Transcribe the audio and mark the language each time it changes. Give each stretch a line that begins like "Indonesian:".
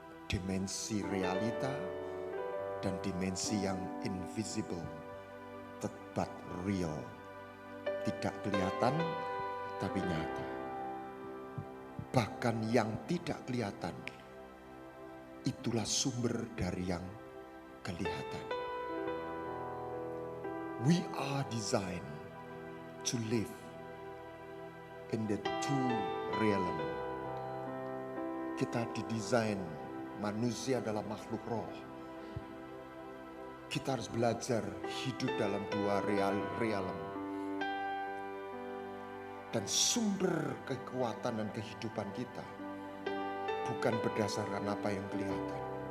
Indonesian: Dimensi realita dan dimensi yang
English: invisible, but real.
Indonesian: Tidak kelihatan tapi nyata. Bahkan yang tidak kelihatan, itulah sumber dari yang kelihatan.
English: We are designed to live in the two realm.
Indonesian: Kita didesain, manusia adalah makhluk roh. Kita harus belajar hidup dalam dua realm. Dan sumber kekuatan dan kehidupan kita bukan berdasarkan apa yang kelihatan.